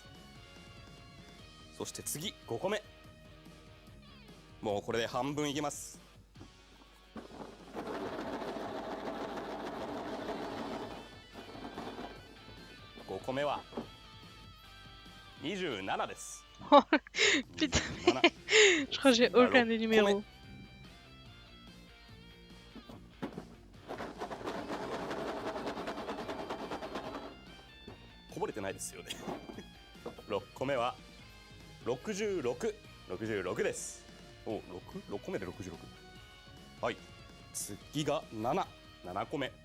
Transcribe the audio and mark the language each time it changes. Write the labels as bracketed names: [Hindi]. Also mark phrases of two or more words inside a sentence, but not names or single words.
[Japanese] そして次5個目。もうこれで半分いけます。5個目は27です。 [French] Putain, je crois que j'ai aucun des numéros. [Japanese] こぼれてないですよね。6個目は66。66です。お、6個目で66。はい。次が7。7個